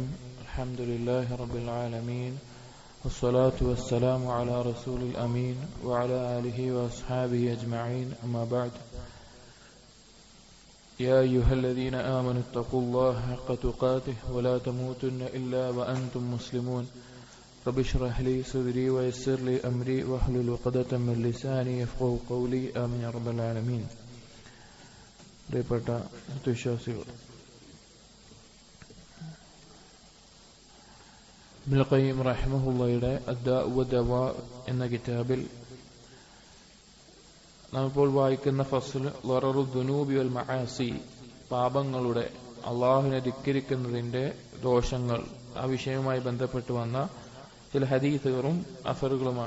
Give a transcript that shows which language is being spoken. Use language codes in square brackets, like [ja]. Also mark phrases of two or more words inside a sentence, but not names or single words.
[ar] الحمد لله رب العالمين، والصلاة والسلام على رسول الأمين وعلى آله وأصحابه أجمعين، أما بعد. يا أيها الذين آمنوا اتقوا الله حق تقاته ولا تموتن إلا وأنتم مسلمون. رب اشرح لي صدري ويسر لي أمري واحلل عقدة من لساني يفقهوا قولي. آمين يا رب العالمين. [ml] പ്രിയപ്പെട്ട വിശ്വാസികൾ, ഇബ്നുൽ ഖയ്യിം റഹിമഹുള്ളയുടെ അദ്ദാഉ വദ്ദവാ എന്ന കിതാബിൽ നാം ഇപ്പോൾ വായിക്കുന്ന [ar] فصل ضرر الذنوب والمعاصي, [ml] പാപങ്ങളുടെ അല്ലാഹുവിനെ ധിക്കരിക്കുന്നതിന്റെ ദോഷങ്ങൾ, ആ വിഷയവുമായി ബന്ധപ്പെട്ട് വന്ന ചില ഹദീസുകളും അസറുകളുമാണ്.